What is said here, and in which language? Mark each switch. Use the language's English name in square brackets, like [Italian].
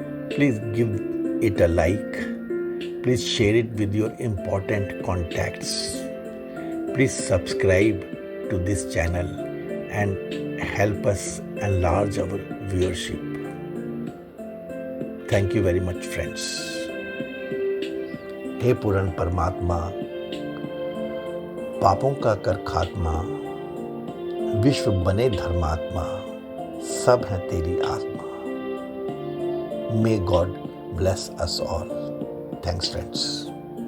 [English] Please give it a like. Please share it with your important contacts. Please subscribe to this channel and help us enlarge our viewership. Thank you very much, friends. [Hindi] हे पूर्ण परमात्मा, पापों का कर खात्मा, विश्व बने धर्मात्मा, सब है तेरी आत्मा। [English] May God bless us all. Thanks, friends.